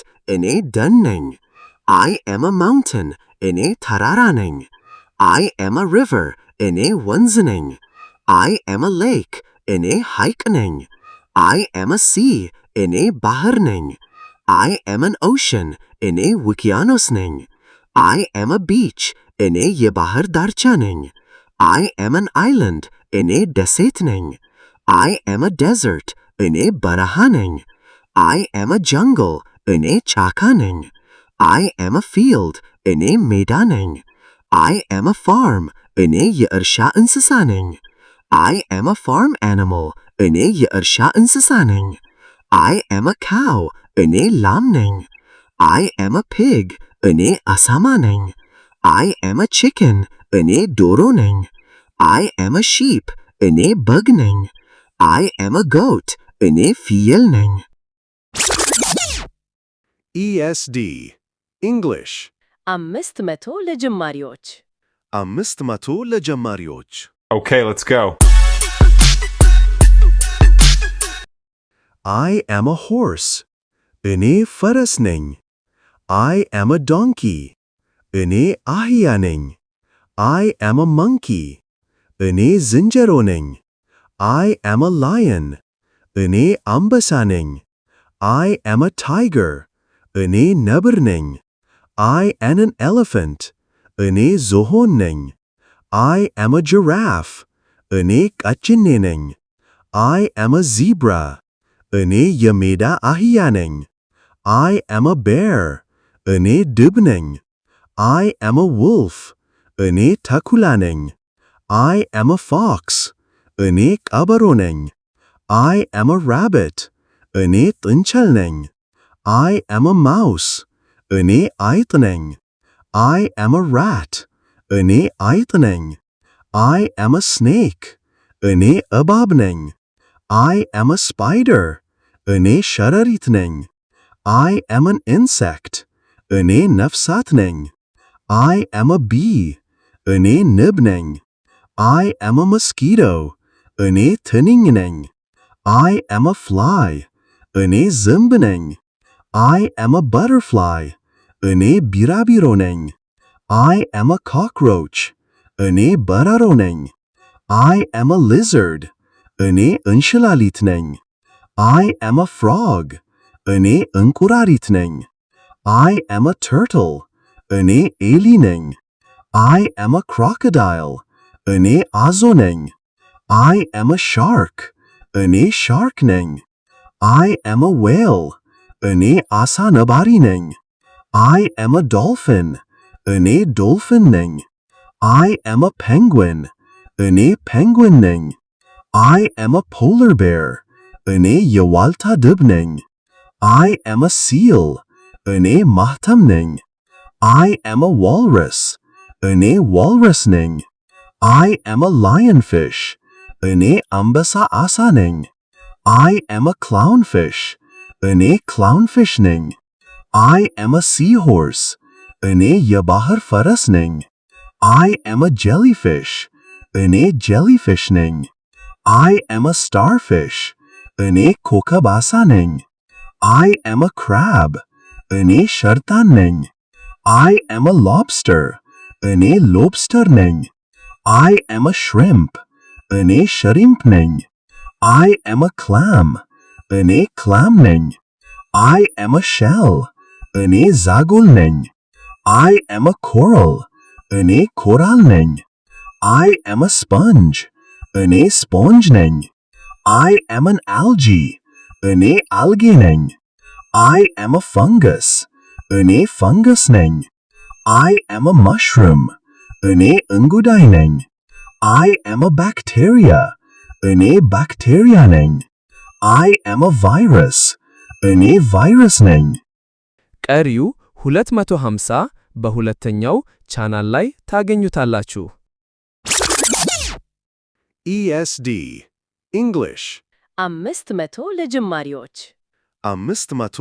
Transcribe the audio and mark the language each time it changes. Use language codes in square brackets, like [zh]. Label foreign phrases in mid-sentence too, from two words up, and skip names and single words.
[am] እኔ ደን ነኝ። [en] I am a mountain. [am] እኔ ተራራ ነኝ። [en] I am a river. [am] እኔ ወንዝ ነኝ። [en] I am a lake. [am] እኔ ሐይቅ ነኝ። [en] I am a sea. [am] እኔ ባህር ነኝ። [en] I am an ocean. [am] እኔ ውቅያኖስ ነኝ። [en] I am a beach. [am] እኔ የባህር ዳርቻ ነኝ። [en] I am an island. [am] እኔ ደሴት ነኝ። [en] I am a desert. [am] እኔ በረሃ ነኝ። [en] I am a jungle. [am] እኔ ጫካ ነኝ። [en] I am a field. [am] እኔ ሜዳ ነኝ። [en] I am a farm. [am] እኔ የእርሻ እንስሳ ነኝ። [en] I am a farm animal. [am] እኔ የእርሻ እንስሳ ነኝ። [en] I am a cow. [am] እኔ ላም ነኝ። [en] I am a pig. [am] እኔ አሳማ ነኝ። [en] I am a chicken. [am] እኔ ዶሮ ነኝ። [en] I am a sheep. [am] እኔ በግ ነኝ። [en] I am a goat. [am] እኔ ፍየል ነኝ። [en] ESD English [am] 500 ለጀማሪዎች 500 ለጀማሪዎች [en] Okay, let's go. I am a horse. [am] እኔ ፈረስ ነኝ። [en] I am a donkey. [am] እኔ አህያ ነኝ። [en] I am a monkey. [am] እኔ ዝንጀሮ ነኝ። [en] I am a lion. [am] እኔ አንበሳ ነኝ። [en] I am a tiger. [am] እኔ ነብር ነኝ። [en] I am an elephant. [am] እኔ ዝሆን ነኝ። [en] I am a giraffe. [am] እኔ ቀጭኔ ነኝ። [en] I am a zebra. [am] እኔ የሜዳ አህያ ነኝ። [en] I am a bear. [am] እኔ ድብ ነኝ። [en] I am a wolf. [am] እኔ ተኩላ ነኝ። [en] I am a fox. [am] እኔ ቀበሮ ነኝ። [en] I am a rabbit. [am] እኔ ጥንቸል ነኝ። [en] I am a mouse. [am] እኔ አይጥ ነኝ። [en] I am a rat. [am] እኔ አይጥ ነኝ። [en] I am a snake. [am] እኔ እባብ ነኝ። [en] I am a spider. [am] እኔ ሸረሪት ነኝ። [en] I am an insect. [am] እኔ ነፍሳት ነኝ። [en] I am a bee. [am] እኔ ንብ ነኝ። [en] I am a mosquito. [am] እኔ ትንኝ ነኝ። [en] I am a fly. [am] እኔ ዝንብ ነኝ። [en] I am a butterfly. [am] እኔ ቢራቢሮ ነኝ። [en] I am a cockroach. [am] እኔ በረሮ ነኝ። [en] I am a lizard. [am] እኔ እንሽላሊት ነኝ። [en] I am a frog. [am] እኔ እንቁራሪት ነኝ። [en] I am a turtle. [am] እኔ ኤሊ ነኝ። [en] I am a crocodile. [am] እኔ አዞ ነኝ። [en] I am a shark. [am] እኔ ሻርክ ነኝ። [en] I am a whale. [am] እኔ አሳ ነባሪ ነኝ። [en] I am a dolphin. [am] እኔ ዶልፊን ነኝ። [en] I am a penguin. [am] እኔ ፔንግዊን ነኝ። [en] I am a polar bear. [am] እኔ የዋልታ ድብ ነኝ። [en] I am a seal. [am] እኔ ማህተም ነኝ። [en] I am a walrus. [am] እኔ ዋልረስ ነኝ። [en] I am a lionfish. [am] እኔ አንበሳ አሳ ነኝ። [en] I am a clownfish. [am] እኔ clownfish ነኝ። [en] I am a seahorse. [am] እኔ የባህር ፈረስ ነኝ። [en] I am a jellyfish. [am] እኔ jellyfish ነኝ። [en] I am a starfish. [am] እኔ ኮከብ ዓሣ ነኝ። [en] I am a crab. [am] እኔ ሸርጣን ነኝ። [en] I am a lobster. [am] እኔ lobster ነኝ። [en] I am a shrimp. [am] እኔ shrimp ነኝ። [en] I am a clam. [am] እኔ clam ነኝ። [en] I am a shell. [am] እኔ ዛጎል ነኝ። [en] I am a coral. [am] እኔ ኮራል ነኝ። [en] I am a sponge. [am] እኔ sponge ነኝ። [en] I am an algae. [am] እኔ algae ነኝ። [en] I am a fungus. [am] እኔ fungus ነኝ። [en] I am a mushroom. [am] እኔ እንጉዳይ ነኝ። [en] I am a bacteria. [am] እኔ bacteria ነኝ። [en] I am a virus. [am] እኔ virus ነኝ። ቀሪው 250 በሁለተኛው ቻናል ላይ ታገኙታላችሁ። [en] ESD English [am] 500 ለጀማሪዎች 500 ለጀማሪዎች